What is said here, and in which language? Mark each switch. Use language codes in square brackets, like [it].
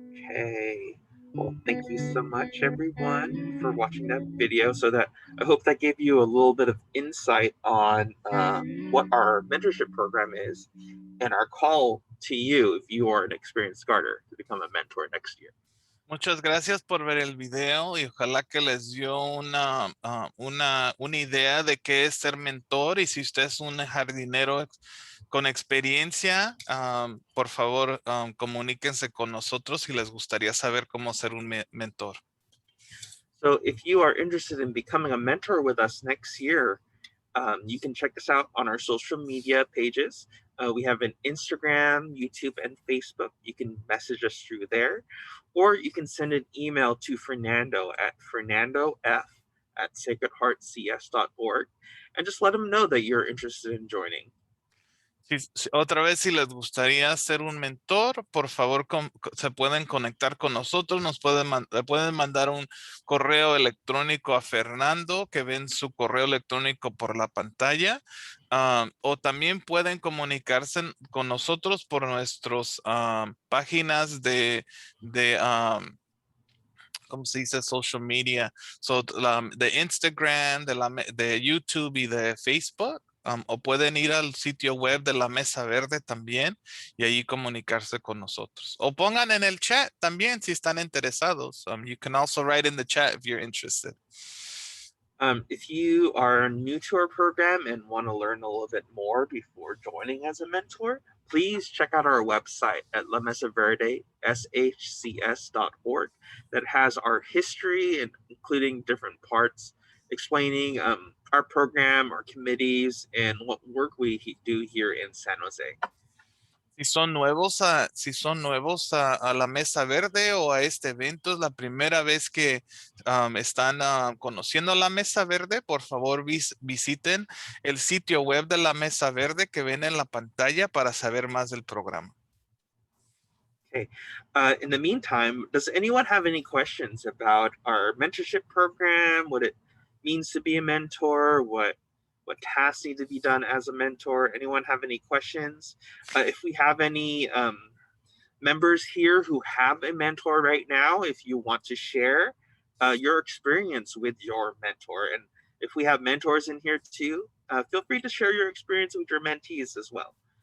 [en] Okay. Well, thank you so much, everyone, for watching that video. I hope that gave you a little bit of insight on what our mentorship program is and our call to you if you are an experienced gardener to become a mentor next year. [es] Muchas gracias por ver el video y ojalá que les dio una idea de qué es ser mentor, y si usted es un jardinero con experiencia, por favor, comuníquense con nosotros si les gustaría saber cómo ser un mentor. [en] So if you are interested in becoming a mentor with us next year, you can check us out on our social media pages. We have an Instagram, YouTube, and Facebook. You can message us through there, or you can send an email to Fernando at fernandof@sacredheartcs.org and just let him know that you're interested in joining. [es] Otra vez, si les gustaría ser un mentor, por favor, se pueden conectar con nosotros. Nos pueden mandar un correo electrónico a Fernando, que ven su correo electrónico por la pantalla, o también pueden comunicarse con nosotros por nuestras páginas de ¿cómo se dice? [en] Social media. [es] So, de Instagram, de YouTube y de Facebook. O pueden ir al sitio web de la Mesa Verde también y ahí comunicarse con nosotros. O pongan en el chat también si están interesados. [en] You can also write in the chat if you're interested. If you are new to our program and want to learn a little bit more before joining as a mentor, please check out our website at La Mesa Verde, shcs.org, that has our history, and including different parts explaining our program, our committees, and what work we do here in San Jose. [es] Si son nuevos a la Mesa Verde o a este evento, es la primera vez que están conociendo la Mesa Verde, por favor visiten el sitio web de la Mesa Verde que ven en la pantalla para saber más del programa. [en] Okay. In the meantime, does anyone have any questions about our mentorship program, what it means to be a mentor, what tasks need to be done as a mentor? Anyone have any questions? If we have any members here who have a mentor right now, if you want to share your experience with your mentor, and if we have mentors in here too, feel free to share your experience with your mentees as well.